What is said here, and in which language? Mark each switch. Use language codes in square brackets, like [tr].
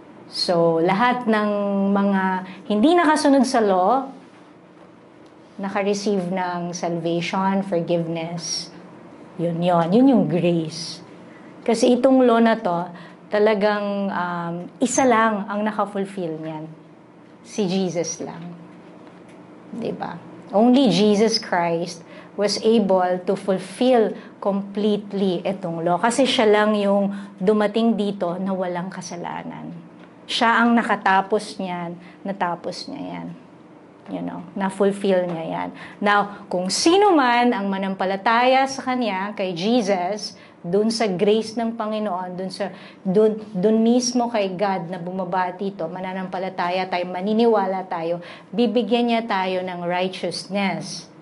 [tl] So, lahat ng mga hindi nakasunod sa law, naka-receive ng salvation, forgiveness. Yun yung grace. Kasi itong law na to, talagang isa lang ang naka-fulfill niyan. Si Jesus lang. Diba? [en] Only Jesus Christ was able to fulfill completely itong law. [tl] Kasi siya lang yung dumating dito na walang kasalanan. Siya ang nakatapos niyan, natapos niya yan. Na-fulfill niya yan. Now, kung sino man ang manampalataya sa Kanya, kay Jesus, dun sa grace ng Panginoon, dun mismo kay God na bumaba dito, mananampalataya tayo, maniniwala tayo, bibigyan niya tayo ng righteousness.